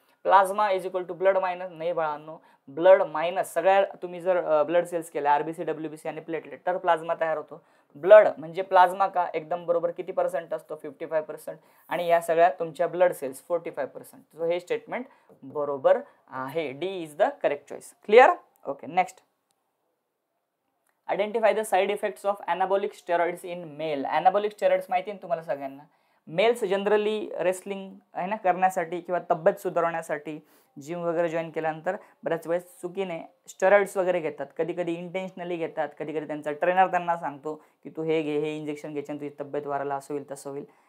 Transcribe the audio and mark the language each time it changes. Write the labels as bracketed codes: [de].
[mr] Plasma is equal to blood minus, नाही बाळांनो, blood minus सगळ्या तुम्ही जर ब्लड सेल्स केल्या आरबीसी, डब्ल्यूबीसी आणि प्लेटलेट तर प्लाझ्मा तयार होतो. ब्लड म्हणजे प्लाझ्मा का, एकदम बरोबर. किती पर्सेंट असतो, 55%. आणि या सगळ्या तुमच्या ब्लड सेल्स 45%. सो हे स्टेटमेंट बरोबर आहे. [en] D is the correct choice. Clear? Okay, next, identify the side effects of anabolic steroids in male. [mr] अनाबॉलिक steroids माहिती आहे तुम्हाला सगळ्यांना. मेल्स जनरली रेसलिंग आहे ना करण्यासाठी किंवा तब्येत सुधारण्यासाठी जिम वगैरे जॉईन केल्यानंतर बऱ्याच वेळेस चुकीने स्टेरॉइड्स वगैरे घेतात. कधी कधी इंटेन्शनली घेतात, कधी कधी त्यांचा ट्रेनर त्यांना सांगतो की तू हे घे, हे इंजेक्शन घ्यायचं, तुझी तब्येत वाढायला असं होईल तसं होईल.